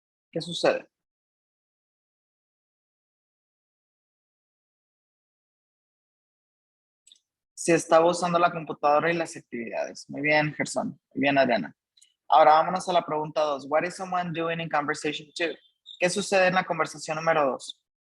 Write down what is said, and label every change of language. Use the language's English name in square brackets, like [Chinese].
[Spanish] ¿Qué sucede? Si estaba usando la computadora y las actividades. Muy bien, Gerson. Muy bien, Adriana. Ahora vámonos a la pregunta 2. [English] What is someone doing in conversation 2? [Spanish] ¿Qué sucede en la conversación número 2?